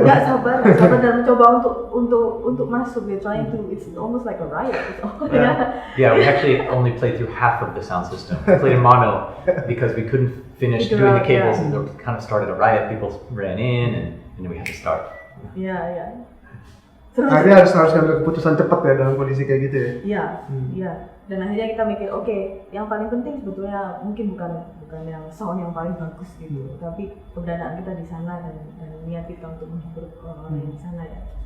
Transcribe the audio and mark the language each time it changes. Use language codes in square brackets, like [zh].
[id] nggak sabar dan mencoba untuk masuk. [en] They're trying to, it's almost like a riot. Yeah, we actually only played through half of the sound system. We played in mono because we couldn't finish Figure doing the out, cables, yeah. and it kind of started a riot. People ran in, and then we had to start. [id] Iya. Terus Akhirnya harus ngambil keputusan cepat ya dalam kondisi kayak gitu ya? Iya. Dan akhirnya kita mikir, oke, yang paling penting sebetulnya mungkin bukan yang sound yang paling bagus gitu, tapi keberadaan kita di sana dan niat kita untuk menghibur orang yang di sana ya.